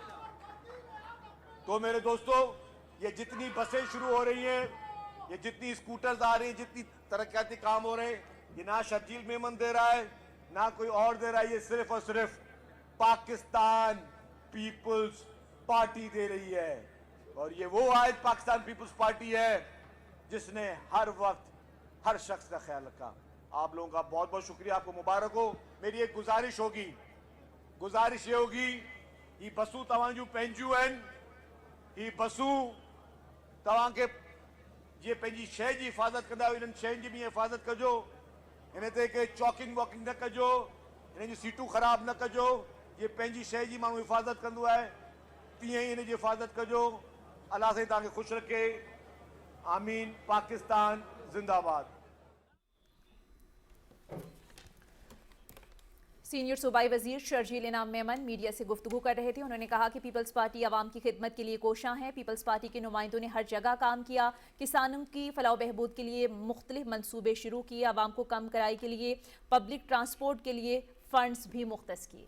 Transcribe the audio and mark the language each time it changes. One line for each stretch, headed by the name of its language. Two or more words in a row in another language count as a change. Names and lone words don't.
Urdu: تو میرے دوستوں، یہ جتنی بسیں شروع ہو رہی ہیں، یہ جتنی اسکوٹرز آ رہی ہیں، جتنی ترقیاتی کام ہو رہے ہیں، یہ نہ شرجیل میمن دے رہا ہے نہ کوئی اور دے رہا ہے، یہ صرف اور صرف پاکستان پیپلز پارٹی دے رہی ہے. اور یہ وہ آج پاکستان پیپلز پارٹی ہے جس نے ہر وقت ہر شخص کا خیال رکھا. آپ لوگوں کا بہت بہت شکریہ، آپ کو مبارک ہو. میری ایک گزارش یہ ہوگی
Sindhi: ही बसू तव्हां जूं पंहिंजियूं आहिनि, ही बसू तव्हां खे जीअं पंहिंजी शइ जी हिफ़ाज़त कंदा आहियो, इन्हनि शयुनि जी बि हिफ़ाज़त कजो। हिन ते के चॉकिंग वॉकिंग न कजो, हिन जी सीटूं ख़राब न कजो। ये पंहिंजी शइ जी माण्हू हिफ़ाज़त कंदो आहे, तीअं ई हिन जी हिफ़ाज़त कजो। अल्लाह साईं तव्हांखे ख़ुशि रखे। आमीन। पाकिस्तान जिंदाबाद।
Urdu: سینیئر صوبائی وزیر شرجیل انعام میمن میڈیا سے گفتگو کر رہے تھے. انہوں نے کہا کہ پیپلز پارٹی عوام کی خدمت کے لیے کوشاں ہے۔ پیپلز پارٹی کے نمائندوں نے ہر جگہ کام کیا، کسانوں کی فلاح بہبود کے لیے مختلف منصوبے شروع کیے، عوام کو کم کرائے کے لیے
English: public transport
Urdu: کے لیے فنڈز بھی مختص کیے.